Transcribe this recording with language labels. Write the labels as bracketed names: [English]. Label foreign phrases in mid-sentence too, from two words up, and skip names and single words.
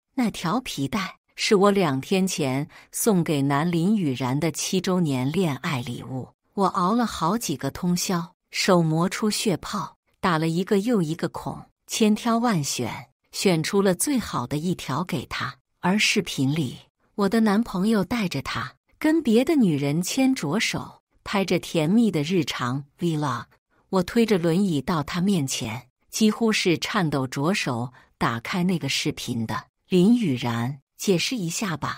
[Chinese] 那條皮帶是我2天前送給男林雨然的7週年戀愛禮物。我熬了好幾個通宵，手磨出血泡，打了一個又一個孔，千挑萬選，選出了最好的一條給他。而視頻裡，我的男朋友帶着他跟別的女人牽着手，拍着甜蜜的日常 vlog。我推着輪椅到他面前，幾乎是顫抖着手打開那個視頻的。林雨然，解釋一下吧。